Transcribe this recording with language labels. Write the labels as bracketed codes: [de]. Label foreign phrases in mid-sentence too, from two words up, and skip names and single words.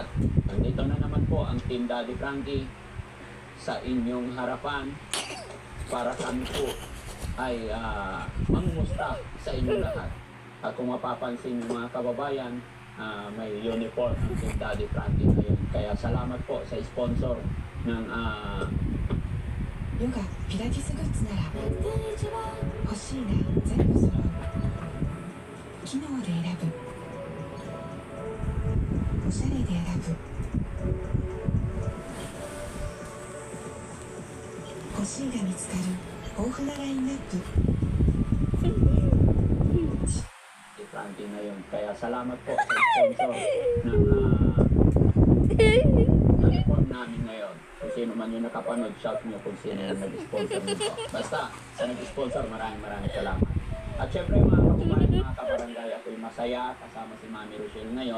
[tl] Nandito na naman po ang Team Daddy Frankie sa inyong harapan para kami po ay mangumusta sa inyo lahat. At kung mapapansin ng mga kababayan, may uniform ng Team Daddy Frankie ngayon. Kaya salamat po sa sponsor ng [ja] ヨガ、ピラティスグッズなら欲しいな、全部揃う。機能で選ぶ、おしゃれで選ぶ、欲しいが見つかる豊富なラインナップ。 [tl] Frankie na yun. Kaya salamat po sa sponsor ng uniform namin ngayon. Kung sino man yung nakapanood, shout nyo kung sino yung nag-sponsor nito. Basta, sa nag-sponsor, maraming salamat. At syempre mga kababayan, mga kabarangay, ako'y masaya kasama si Mami Rochelle ngayon.